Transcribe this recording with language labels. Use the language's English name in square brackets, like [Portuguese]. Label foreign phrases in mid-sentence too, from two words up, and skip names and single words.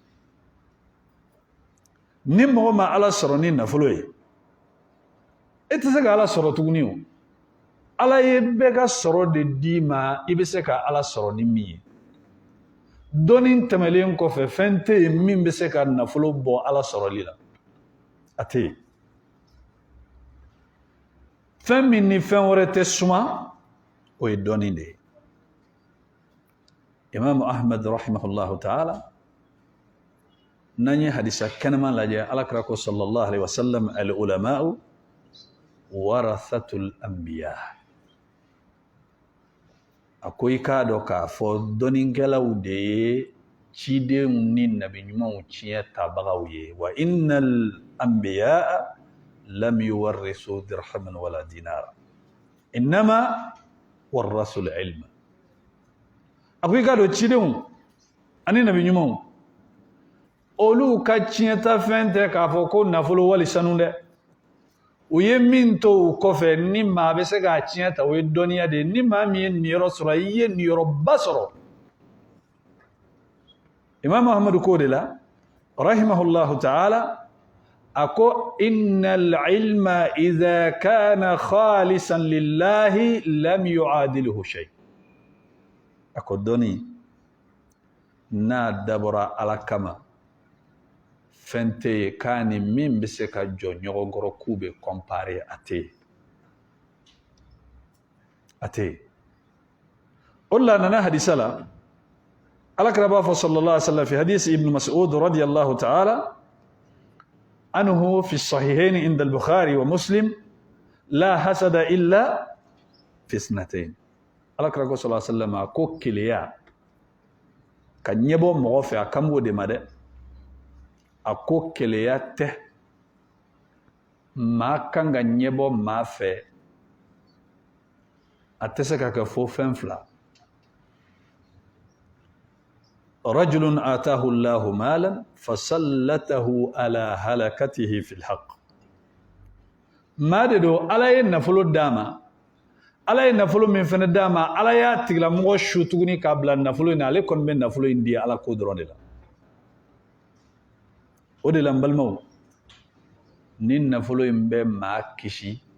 [Bambara] ni mɔgɔ ma ala sɔrɔ ni nafolo ye e tɛ se ka ala sɔrɔ tuguni o ala ye bɛɛ ka sɔrɔ de d'i ma i bɛ se ka ala sɔrɔ ni min ye dɔnni tɛmɛlen kɔfɛ fɛn tɛ yen min bɛ se ka nafolo bɔ ala sɔrɔli la a tɛ yen fɛn min ni fɛn wɛrɛ tɛ suma o ye dɔnni de ye imam ahmad [Arabic] رحمه الله تعالى [Bambara] n'an ye hadisa kɛnɛman lajɛ alakira ko [Arabic] صلى الله عليه وسلم العلماء ورثة الأنبياء [Bambara] a ko i k'a dɔn k'a fɔ dɔnnikɛlaw de ye cidenw ni nabi ɲumanw tiɲɛ tabagaw ye [Arabic] وإن الأنبياء لم يورثوا درهما ولا دينارا إنما ورثوا العلم [Bambara] a ko i k'a dɔn cidenw ani nabi ɲumanw olu ka tiɲɛta fɛn tɛ k'a fɔ ko nafolo wali sanu dɛ u ye min to u kɔfɛ ni maa bɛ se k'a tiɲɛ ta o ye dɔnniya de ye ni maa min ye niyɔrɔ sɔrɔ i ye niyɔrɔba sɔrɔ imam ahmadu ko de la [Arabic] رحمه الله تعالى [Bambara] a ko [Arabic] إن العلم إذا كان خالصا لله لم يعادله شيء [Bambara] a ko dɔnni n'a dabɔra ala kama fɛn tɛ yen k'a ni min bɛ se ka jɔ ɲɔgɔn kɔrɔ k'u bɛ kɔnpare a tɛ yen a tɛ yen o de la a nana hadisa la alakira b'a fɔ [Arabic] صلى الله عليه وسلم في حديث ابن مسعود رضي الله تعالى عنه في الصحيحين عند البخاري ومسلم لا حسد إلا في اثنتين [Bambara] alakira ko [Arabic] صلى الله عليه وسلم [Bambara] ko keleya ka ɲɛbɔ mɔgɔ fɛ a kan b'o de ma dɛ a ko keleya tɛ maa kan ka ɲɛbɔ maa fɛ a tɛ se ka kɛ fo fɛn fila [Arabic] رجل آتاه الله مالا فسلطه على هلكته في الحق [Bambara] maa de don ala ye nafolo d'a ma ala ye nafolo min fɛnɛ d'a ma ala y'a tigilamɔgɔ su tuguni k'a bila nafolo in na ale kɔni bɛ nafolo in di ala ko dɔrɔn de la o de la n balimaw ni nafolo in bɛ maa kisi